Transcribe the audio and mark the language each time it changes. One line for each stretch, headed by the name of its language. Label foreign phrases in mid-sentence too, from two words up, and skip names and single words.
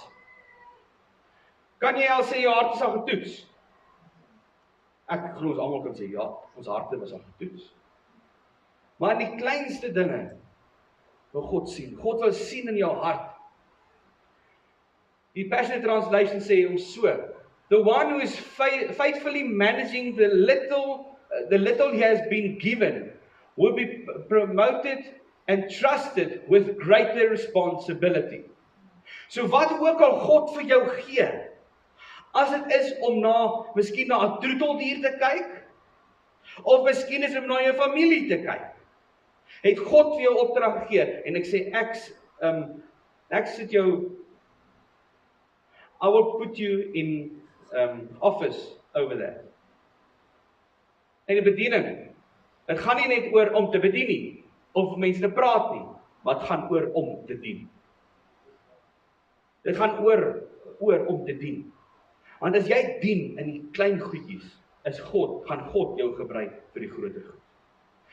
Afrikaans: Kan jy al sê jou hart is al getoets? Ek glo ons almal kan sê ja, ons harte was al getoets. Maar in die kleinste dinge wil God sien. God wil sien in jou hart. Die Passion Translation sê ons so,
English: the one who is faithfully managing the little he has been given will be promoted and trusted with greater responsibility.
Afrikaans: So wat ook al God vir jou gee, as dit is om miskien na 'n troeteldier te kyk, of miskien is om na jou familie te kyk, het God vir jou opdrag gegee, en ek sê, ek sit jou,
English: I will put you in office over there.
Afrikaans: En die bediening, het gaan nie net oor om te bedien nie, of mense te praat nie, maar het gaan oor om te dien. Dit gaan oor om te dien. Want as jy dien in die klein goedjies, gaan God jou gebruik vir die groter goed.